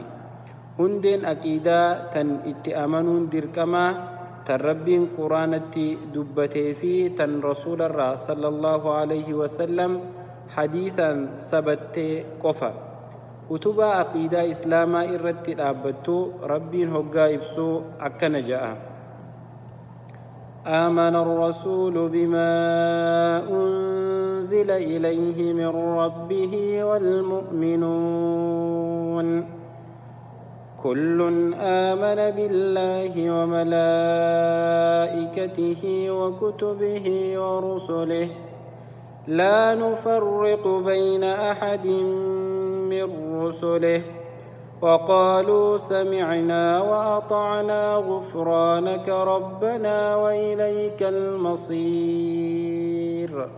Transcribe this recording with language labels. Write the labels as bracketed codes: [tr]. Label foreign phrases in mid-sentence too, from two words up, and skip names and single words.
[om] hundeen aqiidaa tan itti amanuun dirqamaa tan rabbiin quraanatti dubbatee fi tan rasuularraa [ar] صلى الله عليه وسلم [om] hadiisaan sabattee qofa. utubaa aqiidaa islaamaa irratti dhaabbattu rabbiin hoggaa ibsuu akkana ja'a: [ar] آمن الرسول بما أنزل إليه من ربه والمؤمنون كل آمن بالله وملائكته وكتبه ورسله لا نفرق بين أحد من رسله وقالوا سمعنا وأطعنا غفرانك ربنا وإليك المصير.